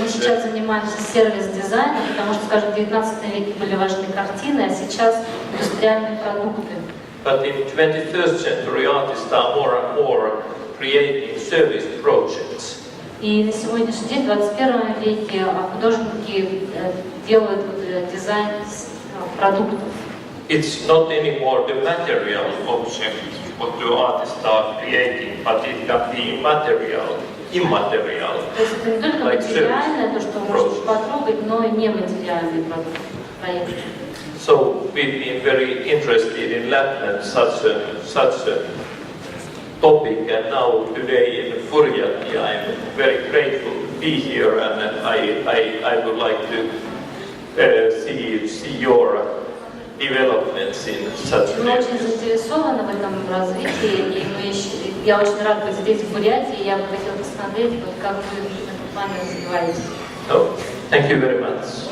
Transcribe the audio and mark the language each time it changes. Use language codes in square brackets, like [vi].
[ru] Мы сейчас занимаемся сервис-дизайном, потому что, скажем, в 19 веке были важны картины, а сейчас индустриальные продукты. [en] But in 21st century artists are more and more creating service projects. [ru] И на сегодняшний день, в 21 веке, художники делают дизайн продуктов. [en] It's not anymore the material object what the artists are creating, but it can be immaterial. [ru] То есть это не только материальное, то, что можно потрогать, но и нематериальные продукты, проекты. [en] So we've been very interested in Lapland, such a topic, and now today in Furjati I'm very grateful to be here, and I would like to see your developments in such [ru] Мы очень [en] areas. [ru] заинтересованы в этом развитии, и я очень рад быть здесь, в Бурятии, и я бы хотела посмотреть, вот, как вы в этом плане развиваетесь. [en] So, thank you very much.